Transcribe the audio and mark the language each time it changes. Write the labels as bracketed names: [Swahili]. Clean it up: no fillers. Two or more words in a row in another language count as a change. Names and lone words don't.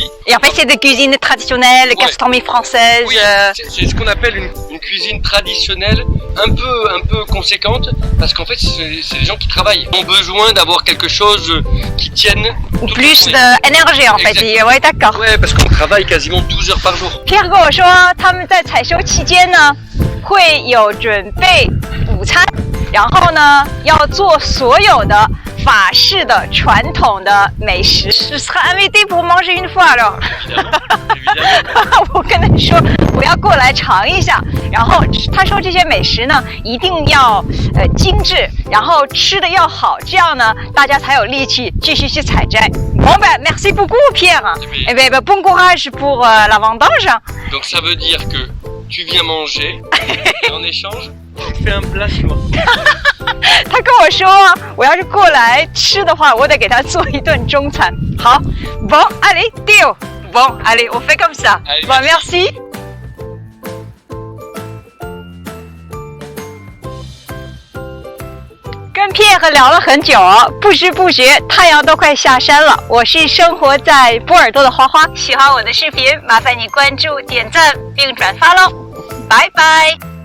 [French] Et en fait, c'est des cuisines traditionnelles, gastronomie française. Oui, c'est ce qu'on appelle une cuisine traditionnelle un peu conséquente parce qu'en fait, c'est des gens qui travaillent. Ils ont besoin d'avoir quelque chose qui tienne plus d'énergie en fait. Ouais, d'accord. Ouais, parce qu'on travaille quasiment 12 heures par jour. [Chinese] Pierre 跟我说，他们在采收期间呢，会有准备午餐，然后呢，要做所有的法式的传统的美食。 [French] Je serai invité pour manger une fois alors。 [Chinese] 我跟他说我要过来尝一下，然后他说这些美食呢一定要精致，然后吃的要好，这样呢大家才有力气继续去采摘。 [French] Bon ben merci beaucoup Pierre. Et ben bon courage pour la vendange. Donc ça veut dire que tu viens manger et en échange tu fais un plat chinois. [Chinese] 他跟我说，我要是过来吃的话，我得给他做一顿中餐。 [French] 好 ，Bon allez deal. Bon allez on fait comme ça. Bon merci. [Chinese] 跟 Pierre 聊了很久，不知不觉太阳都快下山了。我是生活在波尔多的花花，喜欢我的视频，麻烦你关注、点赞并转发喽，拜拜。